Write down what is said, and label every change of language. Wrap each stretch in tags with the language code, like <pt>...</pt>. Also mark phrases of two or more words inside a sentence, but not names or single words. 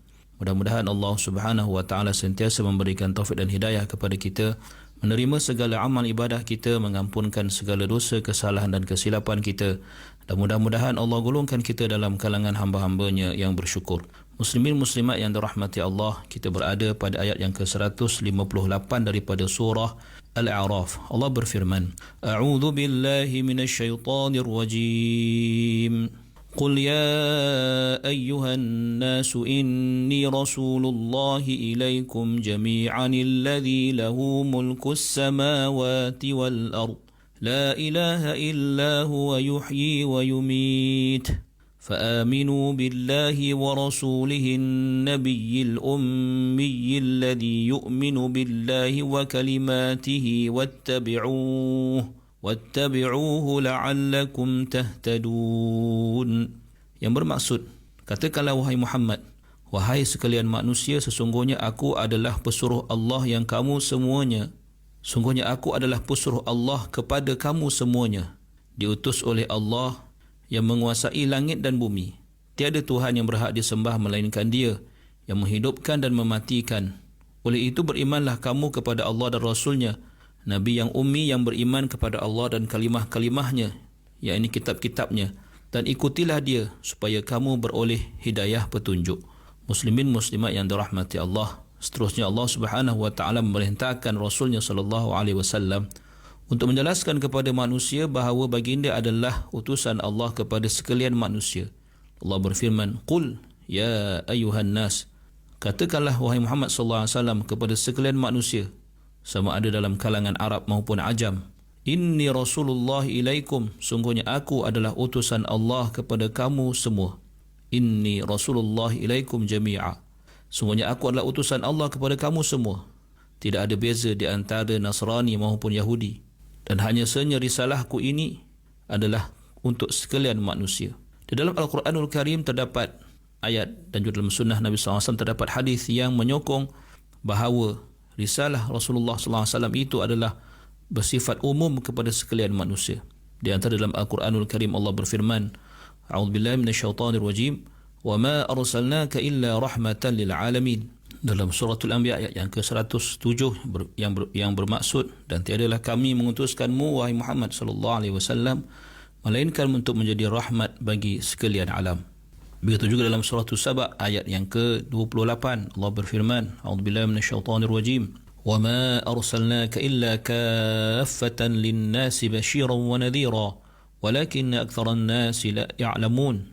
<ms>Mudah-mudahan Allah</ms> <ar>سبحانه وتعالى</ar> <ms>sentiasa memberikan taufik dan hidayah kepada kita, menerima segala amal ibadah kita, mengampunkan segala dosa, kesalahan dan kesilapan kita, dan mudah-mudahan Allah golongkan kita dalam kalangan hamba-hambanya yang bersyukur. Muslimin muslimat yang dirahmati Allah, kita berada pada ayat yang ke-158 daripada surah Al-A'raf. Allah berfirman,</ms> <ar>أعوذ بالله من الشيطان الرجيم. قل يا أيها الناس إني رسول الله إليكم جميعا الذي له ملك السماوات والأرض لا إله إلا هو يحيي ويميت فآمنوا بالله ورسوله النبي الأمي الذي يؤمن بالله وكلماته واتبعوه لعلكم تهتدون.</ar> <ms>Yang bermaksud, katakanlah wahai Muhammad, wahai sekalian manusia, sesungguhnya aku adalah pesuruh Allah yang kamu semuanya. Sungguhnya aku adalah pesuruh Allah kepada kamu semuanya, diutus oleh Allah yang menguasai langit dan bumi. Tiada Tuhan yang berhak disembah melainkan Dia yang menghidupkan dan mematikan. Oleh itu berimanlah kamu kepada Allah dan Rasulnya, Nabi yang ummi yang beriman kepada Allah dan kalimah-kalimahnya, yakni kitab-kitabnya, dan ikutilah dia supaya kamu beroleh hidayah petunjuk. Muslimin muslimat yang dirahmati Allah, seterusnya Allah</ms> <ar>سبحانه وتعالى</ar> <ms>memerintahkan Rasulnya</ms> <ar>صلى الله عليه وسلم</ar> <ms>untuk menjelaskan kepada manusia bahawa baginda adalah utusan Allah kepada sekalian manusia. Allah berfirman,</ms> <ar>قل يا أيها الناس,</ar> <ms>katakanlah wahai Muhammad</ms> <ar>صلى الله عليه وسلم</ar> <ms>kepada sekalian manusia, sama ada dalam kalangan Arab maupun Ajam,</ms> <ar>إني رسول الله إليكم,</ar> <ms>sungguhnya aku adalah utusan Allah kepada kamu semua.</ms> <ar>إني رسول الله إليكم جميعا,</ar> <ms>sungguhnya aku adalah utusan Allah kepada kamu semua. Tidak ada beza di antara Nasrani maupun Yahudi, dan hanya sahaja risalahku ini adalah untuk sekalian manusia. Di dalam</ms> <ar>القرآن الكريم</ar> <ms>terdapat ayat, dan juga dalam sunnah Nabi SAW terdapat hadis yang menyokong bahawa risalah Rasulullah SAW itu adalah bersifat umum kepada sekalian manusia. Di antara dalam</ms> <ar>القرآن الكريم</ar> <ms>Allah berfirman,</ms> <ar>أعوذ بالله من الشيطان الرجيم, وما أرسلناك إلا رحمة للعالمين.</ar> <ms>Dalam suratul Anbiya ayat yang ke-107 yang bermaksud, dan tiadalah kami mengutuskanmu wahai Muhammad</ms> <ar>صلى الله عليه وسلم</ar> <ms>melainkan untuk menjadi rahmat bagi sekalian alam. Begitu juga dalam surah Saba ayat yang ke-28 Allah berfirman,</ms> <ar>أعوذ بالله من الشيطان الرجيم وما أرسلناك إلا كافة للناس بشيرا ونذيرا ولكن أكثر الناس لا يعلمون.</ar>